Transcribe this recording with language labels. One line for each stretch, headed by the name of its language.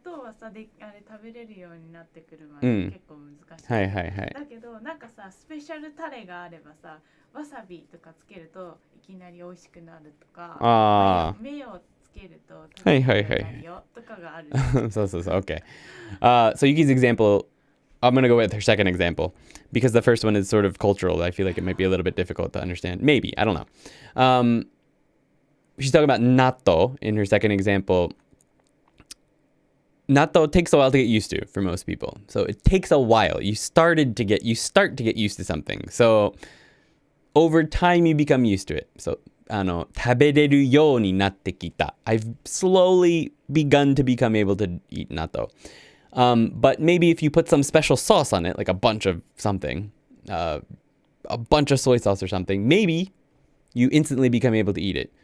Japanese: 豆はさ、あれ食べれるようになってくるまで結構難しい。はいはいはい。だけどなんかさ、スペシャルタレがあればさ、わさびとかつけるといきなり美味しくなるとか、目をつけると食べれるようになるよとかがある。そう。
English: Okay. So Yuki's example, I'm going to go with her second example because the first one is sort of cultural. I feel like it might be a little bit difficult to understand. Maybe. I don't know. She's talking about natto in her second example. Natto takes a while to get used to for most people. So it takes a while. You start to get used to something. So over time you become used to it.
Japanese: So 食べれるようになってきた.
English: I've slowly begun to become able to eat natto. But maybe if you put some special sauce on it, like a bunch of something, a bunch of soy sauce or something, maybe you instantly become able to eat it.